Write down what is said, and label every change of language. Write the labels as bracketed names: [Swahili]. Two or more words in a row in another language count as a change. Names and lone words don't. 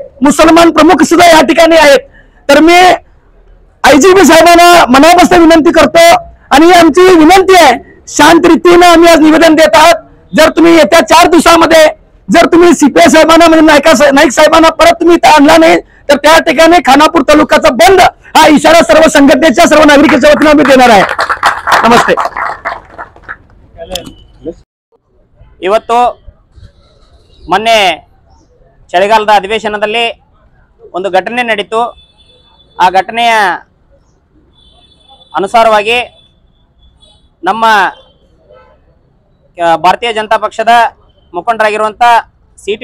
[Marathi] मुसलमान प्रमुख सुद्धा या ठिकाणी आहेत. तर मी IGP साहेबांना मनापासून विनंती करतो आणि आमची विनंती आहे, शांत रीतीने आम्ही आज निवेदन देत आहात. जर तुम्ही येत्या 4 दिवसामध्ये जर तुम्ही CPI साहेबांना म्हणजे नाईक साहेबांना परत तुम्ही इथं आणला नाही तर त्या ठिकाणी खानापूर तालुक्याचा बंद हा इशारा सर्व संघटनेच्या, सर्व नागरिकांच्या वतीने आम्ही देणार आहे. नमस्ते. [Kannada] ಇವತ್ತು ಮೊನ್ನೆ ಚಳಿಗಾಲದ ಅಧಿವೇಶನದಲ್ಲಿ ಒಂದು ಘಟನೆ ನಡೀತು. ಆ ಘಟನೆಯ ಅನುಸಾರವಾಗಿ ನಮ್ಮ ಭಾರತೀಯ ಜನತಾ ಪಕ್ಷದ ಮುಖಂಡರಾಗಿರುವಂಥ ಸಿ.ಟಿ.